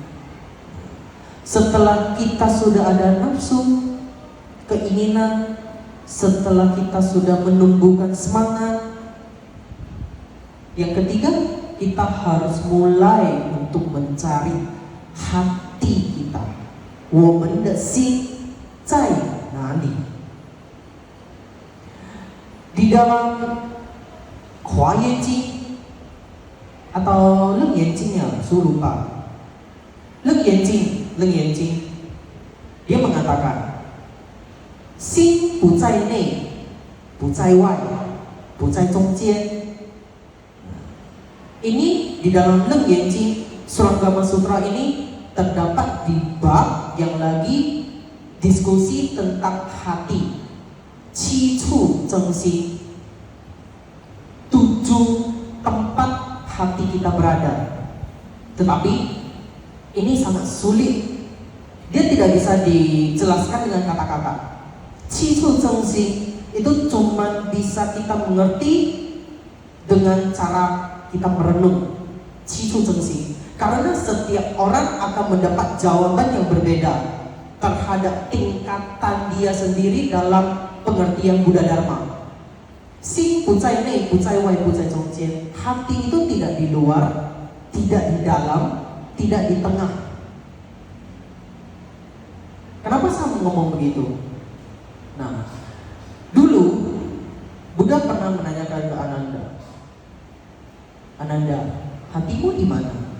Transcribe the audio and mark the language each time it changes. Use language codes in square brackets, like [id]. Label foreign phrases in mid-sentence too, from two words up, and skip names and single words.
[id] Setelah kita sudah ada nafsu, keinginan, setelah kita sudah menumbuhkan semangat, yang ketiga, kita harus mulai untuk mencari hati kita. [zh] 我们的心在哪里? [id] Di dalam Hua Ye Jing atau Leng Yan Jing ya, saya lupa. Leng Yan Jing, dia mengatakan, [zh] 心不在内，不在外，不在中间. [id] Ini di dalam Leng Yan Jing, Surat Gama Sutra ini terdapat di bab yang lagi diskusi tentang hati. [zh] 七处真心, [id] 7 tempat hati kita berada. Tetapi ini sangat sulit. Dia tidak bisa dijelaskan dengan kata-kata. [zh] 七处真心 [id] itu cuma bisa kita mengerti dengan cara kita merenung. [zh] 七处真心, [id] karena setiap orang akan mendapat jawaban yang berbeda terhadap tingkatan dia sendiri dalam pengertian Buddha Dharma. [zh] 心不在内，不在外，不在中间. [id] Hati itu tidak di luar, tidak di dalam, tidak di tengah. Kenapa saya ngomong begitu? Nah, dulu Buddha pernah menanyakan ke Ananda, Ananda, hatimu di mana?